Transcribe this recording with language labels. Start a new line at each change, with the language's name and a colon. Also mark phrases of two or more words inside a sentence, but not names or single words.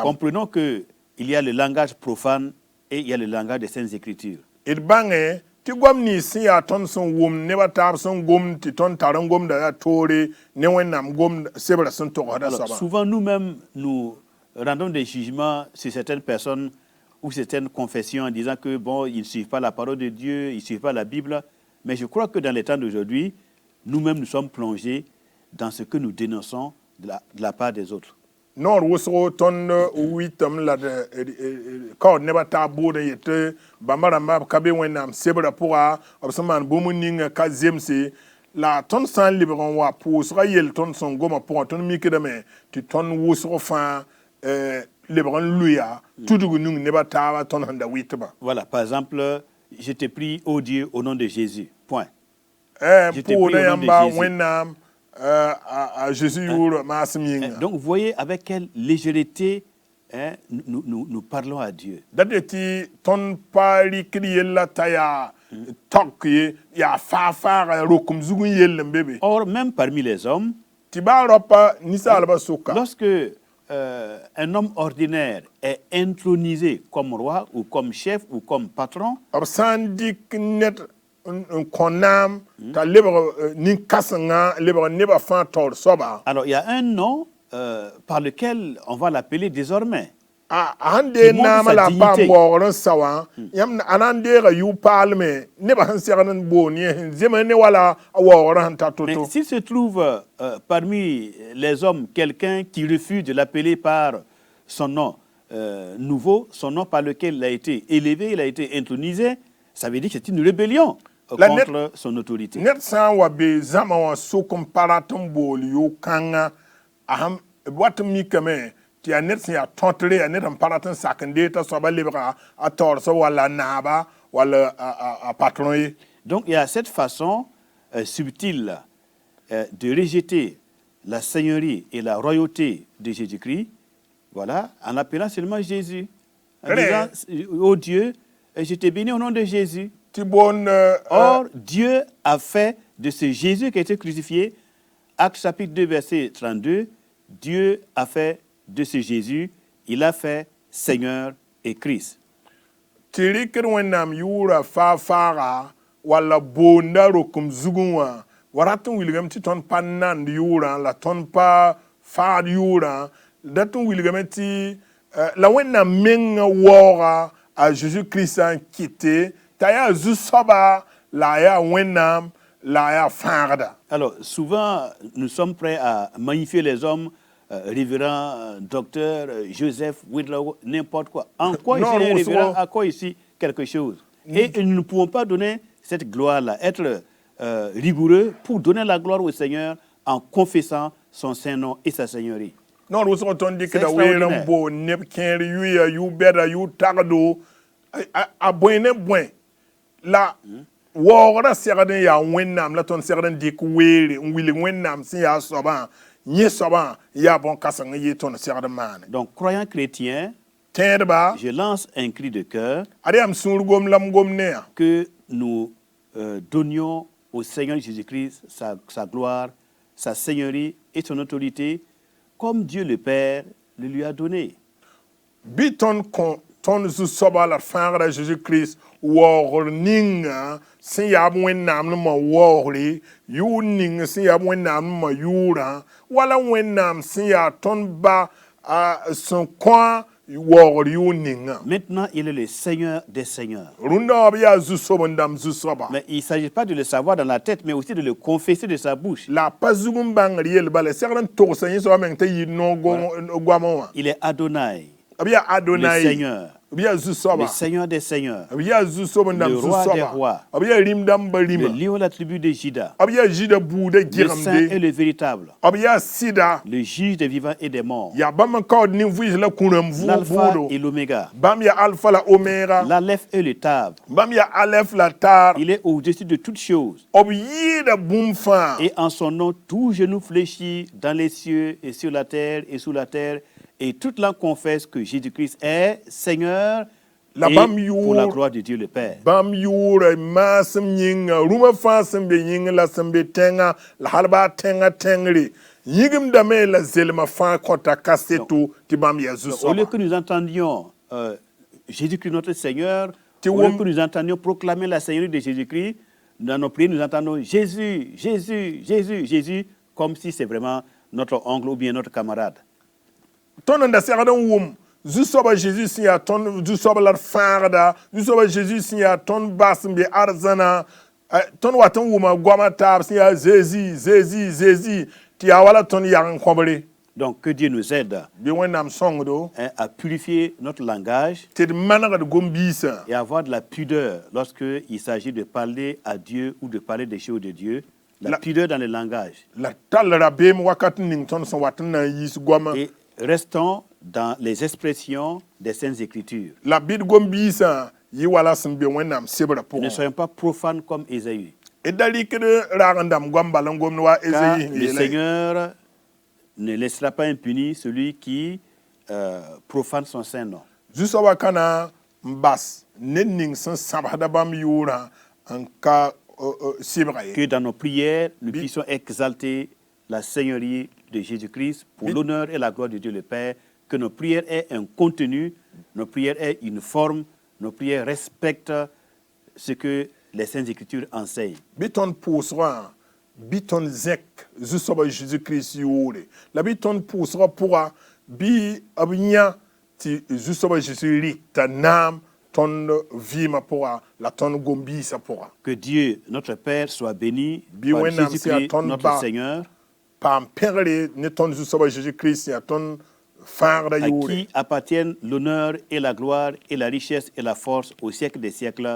French: Comprenons qu'il y a le langage profane et il y a le langage des Saintes Écritures.
Mossi: d bãnge tɩ goam nins sẽn yaa tõnd sẽn wʋmd nebã taab sẽn gomd tɩ tõnd tar n gomda yaa toore ne wẽnnaam gomd sebrã sẽn togsda
French: Alors,
Mossi: soabã
French: souvent, nous-mêmes, nous rendons des jugements sur certaines personnes ou certaines confessions en disant que, bon, ils ne suivent pas la parole de Dieu, ils ne suivent pas la Bible. Mais je crois que dans les temps d'aujourd'hui, nous-mêmes, nous sommes plongés dans ce que nous dénonçons de la part des autres.
Mossi: noor wʋsgo tõnd wɩtame la kaood nebã taab bʋʋd n yetɩ bãmba rãmbã b ka be wẽnnaam sebrã pʋga b sẽn maan bũmb ninga ka zemse la tõnd sã n lebg n wa pʋʋsga yell tõnd sẽn gomã pʋgã tõnd mikdame tɩ tõnd wʋsg fãa lebg n luya tudg ning nebã taaba tõnd sẽn da wɩtba
French: Voilà, par exemple, je te prie, ô Dieu, au nom de Jésus. Point. Je te prie au
Mossi: pʋʋda
French: nom de
Mossi: yãmba
French: Jésus.
Mossi: wẽnnaam a Jésus yʋʋr maasem yĩnga
French: Donc, vous voyez avec quelle légèreté nous parlons à Dieu.
Mossi: dat ye tɩ tõnd pa rɩkd yella t'a yaa tɔk ye yaa faag-faaga rokum zug n yell n be be
French: Or, même parmi les hommes,
Mossi: tɩ baa raopa ninsaalbã sʋka
French: lorsque un homme ordinaire est intronisé comme roi ou comme chef ou comme patron,
Mossi: b sã n dɩk ned kõ naam t'a lebg nin-kãsengã lebg nebã fãa taoor soaba.
French: Alors, il y a un nom par lequel on va l'appeler désormais.
Mossi: Han dee
French: montre
Mossi: naamã sa la a paam
French: dignité.
Mossi: waoogr n sa wã yãmb a na n deega yʋʋ-paalme nebã sẽn segd n boond yẽ sẽn zemã ne wala a waoogrã sẽn ta
French: Mais
Mossi: to-to.
French: s'il se trouve parmi les hommes quelqu'un qui refuse de l'appeler par son nom nouveau, son nom par lequel il a été élevé, il a été intronisé, ça veut dire que c'est une rébellion La contre son autorité.
Mossi: Ned sã n wa be zãma wã sok n pa rat n bool yʋʋ-kãngã b wat n mikame tɩ yaa ned sẽn yaa tõtre yaa ned n pa rat n sak n deeg t'a soaba lebga a taoor soab walla a naaba walla a patron ye.
French: Donc il y a cette façon subtile de rejeter la seigneurie et la royauté de Jésus-Christ, voilà, en appelant seulement Jésus. En disant, oh Dieu, je t'ai béni au nom de Jésus.
Mossi: Tɩ boond
French: Or, Dieu a fait de ce Jésus qui a été crucifié, Actes chapitre 2, verset 32, Dieu a fait de ce Jésus, il a fait Seigneur et Christ.
Mossi: tɩ rɩkd wẽnnaam yʋʋra faa-faaga walla boonda rokem zugẽ wã wa rat n wilgame tɩ tõnd pa nand yʋʋrã la tõnd pa faad yʋʋrã dat n wilgame tɩ la wẽnnaam mengã waooga a Jésus-Christã n kɩte t'a yaa zu-soaba la a yaa wẽnnaam la a yaa fãagda.
French: Alors, souvent, nous sommes prêts à magnifier les hommes, révérend, docteur, Joseph, Whitlow, n'importe quoi. En quoi Non, ici les on révérends, soit- à quoi ici quelque chose. Et nous ne pouvons pas donner cette gloire-là, être rigoureux pour donner la gloire au Seigneur en confessant son saint nom et sa seigneurie. Non,
Mossi: wʋsg tõnd dɩkda
French: C'est
Mossi: weer n
French: extraordinaire.
Mossi: boond neb kẽer yʋya yʋ-bɛda yʋ-tagdo a bõe ne bõe la waoogrã segd n yaa wẽnnaam la tõnd segd n dɩk weere n wilg wẽnnaam sẽn yaa soabã yẽ soabã n yaa bõn-kãseng n yɩ tõnd segd n maane.
French: Donc, croyants chrétiens,
Mossi: Tẽedba
French: je lance un cri de cœur
Mossi: ad yam sũur gom la m gom ne yaa
French: que nous donnions au Seigneur Jésus-Christ sa gloire, sa seigneurie et son autorité, comme Dieu le Père le lui a donné.
Mossi: bɩ tõnd kõ tõnd zu-soaba la d fãagda Jésus-Christ waoogr ninga sẽn yaa b wẽnnaam nembã waoogre yʋʋr ning sẽn yaa b wẽnnaam nembã yʋʋrã wala wẽnnaam sẽn yaa tõnd ba sẽn kõ waoogr yʋʋr ninga.
French: Maintenant, il est le Seigneur des Seigneurs.
Mossi: Rũndã wã b yaa zu-soab n dãmb zu-soaba
French: Mais il ne s'agit pas de le savoir dans la tête, mais aussi de le confesser de sa bouche.
Mossi: la a pa zug n bãngr yel bala segd n togsa yẽ soaba meng t'a yɩ goamã wã
French: Il est Adonai,
Mossi: b yaa
French: le Adonai Seigneur,
Mossi: b yaa
French: le
Mossi: zu-soaba
French: Seigneur des Seigneurs,
Mossi: b yaa zu-soab n dãmb
French: Le roi des
Mossi: zu-soaba
French: rois.
Mossi: b yaa rĩm-dãmbã
French: le
Mossi: rĩma
French: lion de la tribu de Juda,
Mossi: b yaa zɩda buudã
French: le saint et
Mossi: gɩgemde
French: le véritable,
Mossi: b yaa sɩda
French: le juge des vivants et des morts,
Mossi: yaa bãmb n kaood nin-vɩɩs la kũrãm
French: l'alpha
Mossi: buudo
French: et l'oméga,
Mossi: bãmb yaa alpha la oméga
French: l'alef et le tab.
Mossi: bãmb yaa alef la taar
French: Il est au-dessus de toutes choses.
Mossi: b yɩɩda bũmb fãa
French: Et en son nom, tout genou fléchit dans les cieux et sur la terre et sous la terre, et toute langue confesse que Jésus-Christ est Seigneur
Mossi: La
French: et
Mossi: bam
French: pour la your- gloire de Dieu le Père.
Mossi: bãmb yʋʋra maasem yĩnga rũmã fãa sẽn be yĩng la sẽn be tẽngã la hal baa tẽngã tẽngre yĩgimdame la zelmã fãa kõta kaseto tɩ bãmb yaa
French: Au lieu
Mossi: zu-soaba
French: que nous entendions Jésus-Christ notre Seigneur, Tu au lieu vois- que nous entendions proclamer la Seigneurie de Jésus-Christ, dans nos prières, nous entendons Jésus, Jésus, Jésus, Jésus, comme si c'est vraiment notre oncle ou bien notre camarade.
Mossi: tõnd n da segd n wʋm zu-soaba Jésus sẽn yaa tõnd zu-soaba la d fãagda zu-soaba Jésus sẽn yaa tõnd bas n be arzãna tõnd wat n wʋma goamã taab sẽn yaa Jésus tɩ yaa wala tõnd yag n kõbre
French: Donc que Dieu nous aide
Mossi: bɩ wẽnnaam sõngdo
French: à purifier notre langage
Mossi: tɩ d manegd gom-biisã
French: et avoir de la pudeur lorsqu'il s'agit de parler à Dieu ou de parler des choses de Dieu. La pudeur dans le langage.
Mossi: la tall rabeem wakat ning tõnd sẽn wat n na n yiis goamã
French: Et restons dans les expressions des Saintes Écritures.
Mossi: la bɩd gom-biisã yɩ wala sẽn be wẽnnaam sebrã
French: Ne
Mossi: pʋgẽ
French: soyons pas profanes comme Ésaü.
Mossi: d da rɩkd raag n dãmb goam bala n gomd wa
French: Car Ésaïe le Seigneur ne laissera pas impuni celui qui profane son saint nom.
Mossi: zu-soabã ka na n bas ned ning sẽn sãbsda bãmb yʋʋrã n ka sɩbga ye
French: Que dans nos prières, nous puissions exalter la Seigneurie de Jésus-Christ pour l'honneur et la gloire de Dieu le Père. Que nos prières aient un contenu, nos prières aient une forme, nos prières respectent ce que les Saintes Écritures enseignent.
Mossi: Biton pousra, biton zek, zusoba Jésus-Christ yore. La biton pousra pourra, bi abnya ti zusoba Jésus ta nam ton vima pourra, la ton gombi sa pourra.
French: Que Dieu, notre Père, soit béni
Mossi: Bi
French: par
Mossi: wenam si
French: Jésus-Christ,
Mossi: aton
French: notre
Mossi: ba.
French: Seigneur,
Mossi: Pam perle ne ton zusoba Jésus-Christ ya ton farda
French: à
Mossi: yore.
French: qui appartiennent l'honneur et la gloire et la richesse et la force au siècle des siècles.